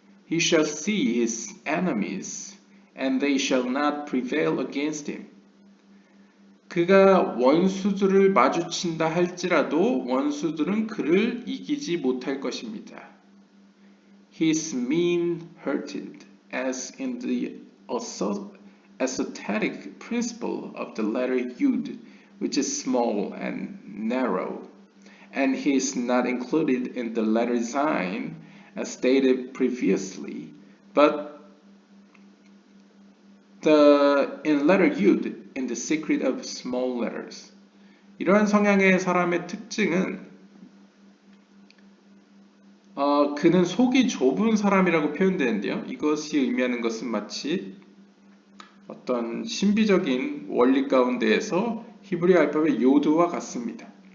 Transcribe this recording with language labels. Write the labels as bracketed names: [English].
[English] He shall see his enemies, and they shall not prevail against him. [Korean] 그가 원수들을 마주친다 할지라도 원수들은 그를 이기지 못할 것입니다. [English] He is mean-hearted, as in the esoteric principle of the letter Yud, which is small and narrow, and he is not included in the letter Zayin, as stated previously, but in letter Yud, in the secret of small letters. [Korean] 이러한 성향의 사람의 특징은 그는 속이 좁은 사람이라고 표현되는데요. 이것이 의미하는 것은 마치 어떤 신비적인 원리 가운데에서 히브리 알파벳 요드와 같습니다.